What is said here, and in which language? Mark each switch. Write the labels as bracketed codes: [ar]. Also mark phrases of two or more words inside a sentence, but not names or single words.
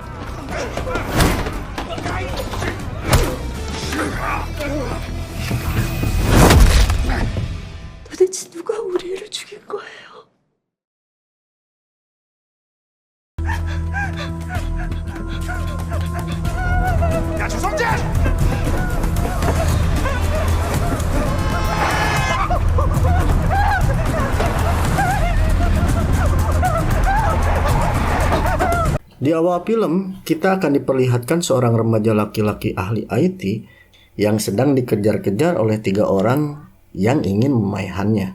[ko] 도대체 누가 우리 애를 죽인 거예요? 야, 조성재! [id] Di awal film, kita akan diperlihatkan seorang remaja laki-laki ahli IT yang sedang dikejar-kejar oleh 3 orang yang ingin memaihannya.